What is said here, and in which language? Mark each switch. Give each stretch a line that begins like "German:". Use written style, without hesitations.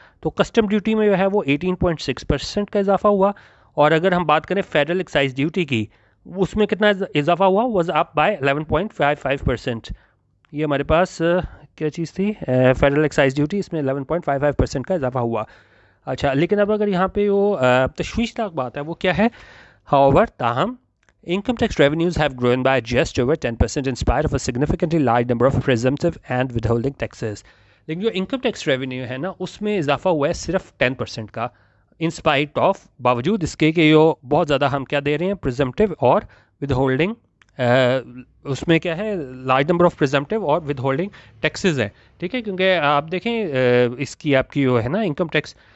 Urdu: تو custom duty میں جو ہے وہ 18.6% کا اضافہ ہوا اور اگر ہم بات کریں فیڈرل ایکسائز ڈیوٹی کی اس میں کتنا اضافہ ہوا
English: was up by
Urdu: 11.55%. یہ ہمارے پاس کیا چیز تھی فیڈرل ایکسائز ڈیوٹی اس میں 11.55% کا اضافہ ہوا. اچھا لیکن اب اگر یہاں پہ وہ تشویشناک بات ہے وہ کیا ہے
English: however تاہم income tax revenues have grown by just over 10% in spite of a significantly large number of presumptive and withholding taxes.
Urdu: لیکن جو انکم ٹیکس ریونیو ہے نا اس میں اضافہ ہوا ہے صرف 10% کا
English: in spite of
Urdu: باوجود اس کے کہ جو بہت زیادہ ہم کیا دے رہے ہیں پریزمپٹیو اور ود ہولڈنگ اس میں کیا ہے
English: large number of
Urdu: پریزمپٹیو اور ود ہولڈنگ ٹیکسز ہیں ٹھیک ہے کیونکہ آپ دیکھیں اس کی آپ کی جو ہے نا انکم ٹیکس